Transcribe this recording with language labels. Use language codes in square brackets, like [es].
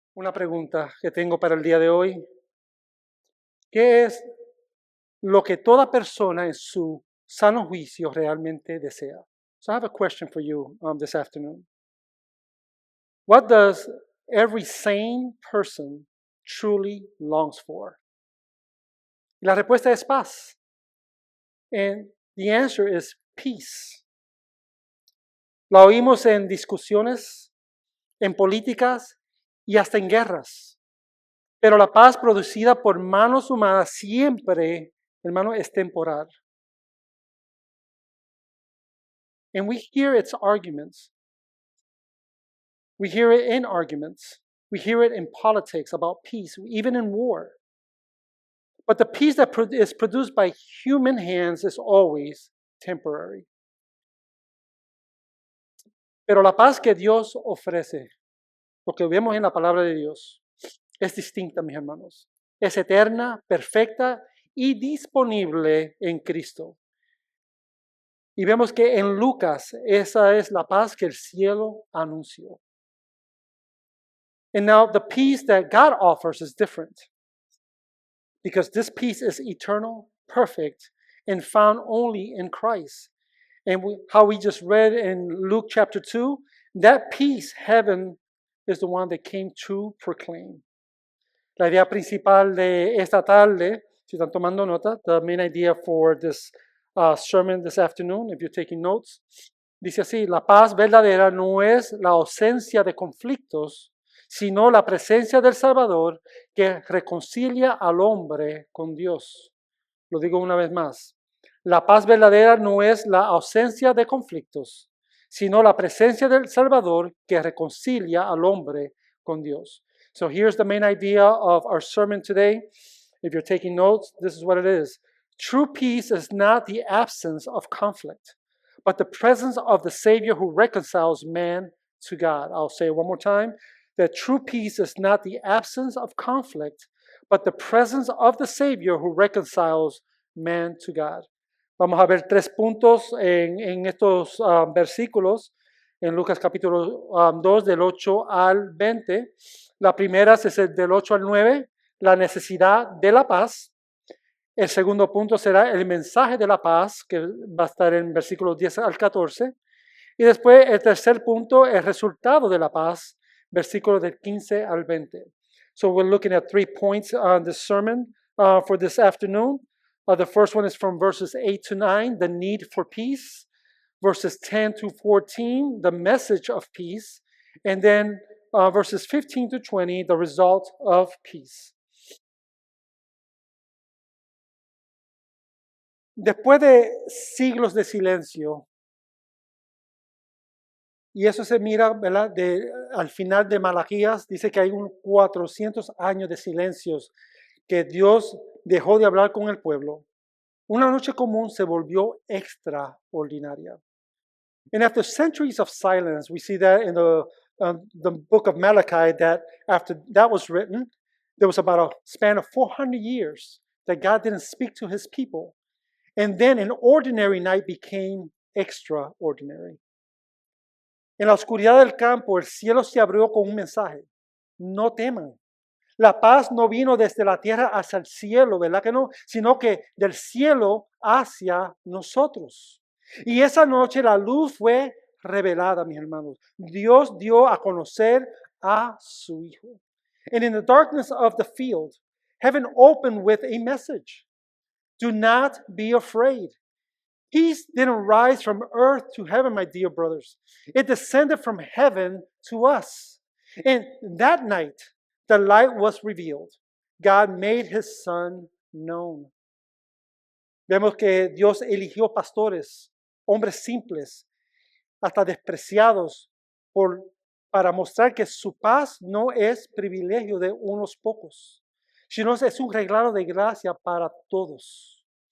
[es] Una pregunta que tengo para el día de hoy. ¿Qué es lo que toda persona en su sano juicio realmente desea? [en] So I have a question for you this afternoon. What does every sane person truly longs for? [es] Y la respuesta es paz. [en] And the answer is peace. [es] La oímos en discusiones, en políticas y hasta en guerras. Pero la paz producida por manos humanas siempre, hermano, es temporal. [en] And we hear its arguments. We hear it in arguments. We hear it in politics about peace, even in war. But the peace that is produced by human hands is always temporary. [es] Pero la paz que Dios ofrece, lo que vemos en la palabra de Dios, es distinta, mis hermanos. Es eterna, perfecta y disponible en Cristo. Y vemos que en Lucas esa es la paz que el cielo anunció. [en] And now the peace that God offers is different. Because this peace is eternal, perfect, and found only in Christ. And how we just read in Luke chapter 2, that peace, heaven, is the one that came to proclaim. [es] La idea principal de esta tarde, si están tomando nota, [en] the main idea for this sermon this afternoon, if you're taking notes, [es] dice así: la paz verdadera no es la ausencia de conflictos, sino la presencia del Salvador que reconcilia al hombre con Dios. Lo digo una vez más. La paz verdadera no es la ausencia de conflictos, sino la presencia del Salvador que reconcilia al hombre con Dios. [en] So here's the main idea of our sermon today. If you're taking notes, this is what it is. True peace is not the absence of conflict, but the presence of the Savior who reconciles man to God. I'll say it one more time. That true peace is not the absence of conflict, but the presence of the Savior who reconciles man to God. [es] Vamos a ver 3 puntos en estos versículos, en Lucas capítulo 2, del 8 al 20. La primera es del 8 al 9, la necesidad de la paz. El segundo punto será el mensaje de la paz, que va a estar en versículos 10 al 14. Y después el tercer punto, el resultado de la paz, versículos del 15 al 20. [en] So we're looking at 3 points on the sermon for this afternoon. The first one is from verses 8 to 9, the need for peace. Verses 10 to 14, the message of peace. And then verses 15 to 20, the result of peace. [es] Después de siglos de silencio, y eso se mira, ¿verdad? Al final de Malaquías, dice que hay 400 años de silencios que Dios dejó de hablar con el pueblo. Una noche común se volvió extraordinaria. [en] And after centuries of silence, we see that in the book of Malachi, that after that was written, there was about a span of 400 years that God didn't speak to his people. And then an ordinary night became extraordinary. [es] En la oscuridad del campo, el cielo se abrió con un mensaje: no teman. La paz no vino desde la tierra hacia el cielo, ¿verdad que no? Sino que del cielo hacia nosotros. Y esa noche la luz fue revelada, mis hermanos. Dios dio a conocer a su Hijo. [en] And in the darkness of the field, heaven opened with a message. Do not be afraid. Peace didn't rise from earth to heaven, my dear brothers. It descended from heaven to us. And that night, the light was revealed. God made his Son known. [es] Vemos que Dios eligió pastores, hombres simples, hasta despreciados, para mostrar que su paz no es privilegio de unos pocos, sino es un regalo de gracia para todos.